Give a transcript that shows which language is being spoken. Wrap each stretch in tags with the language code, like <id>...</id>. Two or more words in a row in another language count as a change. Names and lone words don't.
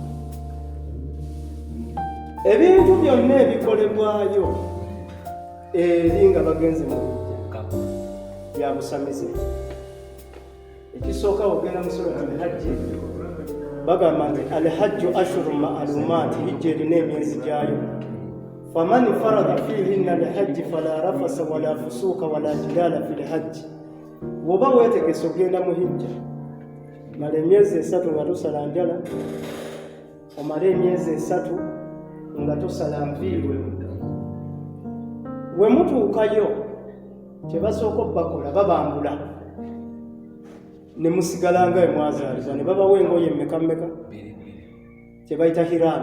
<lg>Ebintu byonna ebikolebwayo eringa bagenze mu ya busamize. Ekisooka ogenda mu sura al-Hajj bagamba nti</lg> <ar>الحج أشهر معلومات,</ar> <lg>hijja erina emyezi gyayo.</lg> <ar>فمن فرض فيهن الحج فلا رفث ولا فسوق ولا جدال في الحج.</ar> <lg>Bw'oba weetegese ogenda mu hijja mala emyezi 3 nga tosala njala, omala emyezi 3 nga tosala nviiri. We mutuukayo kye basooka bakola babambula ne musigala nga emwazaaliza ne babawa engoye mmeka kye bayita hiraami.</lg>